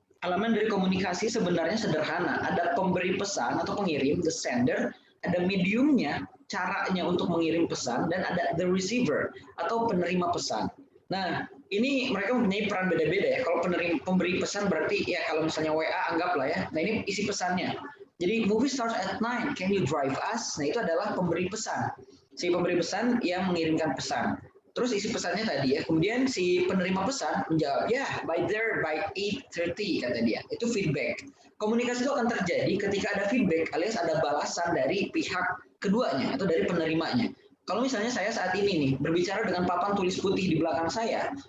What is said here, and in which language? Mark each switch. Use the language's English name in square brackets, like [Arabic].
[Indonesian] Elemen dari komunikasi sebenarnya sederhana. Ada pemberi pesan atau pengirim, the sender, ada mediumnya, caranya untuk mengirim pesan, dan ada the receiver atau penerima pesan. Nah, ini mereka mempunyai peran beda-beda ya. Kalau pemberi pesan berarti ya kalau misalnya WA anggaplah ya. Nah, ini isi pesannya. [English] Jadi movie starts at 9, can you drive us? [Indonesian] Nah, itu adalah pemberi pesan. Si pemberi pesan yang mengirimkan pesan. Terus isi pesannya tadi ya, kemudian si penerima pesan menjawab, ya, [English] by there by 8:30 [Indonesian] kata dia. Itu feedback. Komunikasi itu akan terjadi ketika ada feedback alias ada balasan dari pihak keduanya atau dari penerimanya. Kalau misalnya saya saat ini nih berbicara dengan papan tulis putih di belakang saya,